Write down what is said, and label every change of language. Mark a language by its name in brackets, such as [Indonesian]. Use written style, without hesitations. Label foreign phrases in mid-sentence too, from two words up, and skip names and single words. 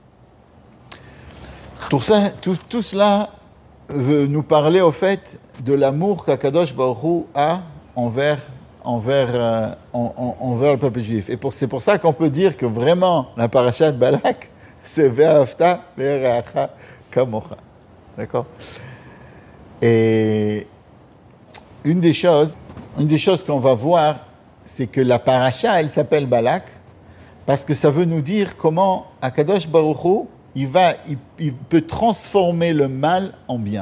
[French] Tout cela veut nous parler au fait de l'amour qu' [Hebrew] הקדוש ברוך הוא [French] a envers le peuple juif. Et c'est pour ça qu'on peut dire que vraiment la parasha de Balak, c'est [Hebrew] ואהבת לרעך כמוך. [French] D'accord? Et une des choses qu'on va voir, c'est que la parasha, elle s'appelle Balak, parce que ça veut nous dire comment [Hebrew] הקדוש ברוך הוא, [French] il peut transformer le mal en bien.